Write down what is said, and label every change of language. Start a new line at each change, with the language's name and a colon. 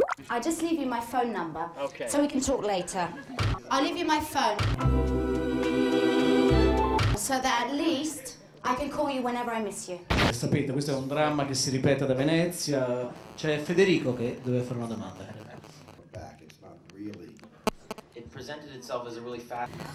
English: I'll just leave you my phone number, Okay. so we can talk later. I'll leave you my phone, so that at least I can call you whenever I miss you.
Italian: Sapete, questo è un dramma che si ripete da Venezia. C'è Federico che deve fare una domanda.
English: It presented itself as a really fast.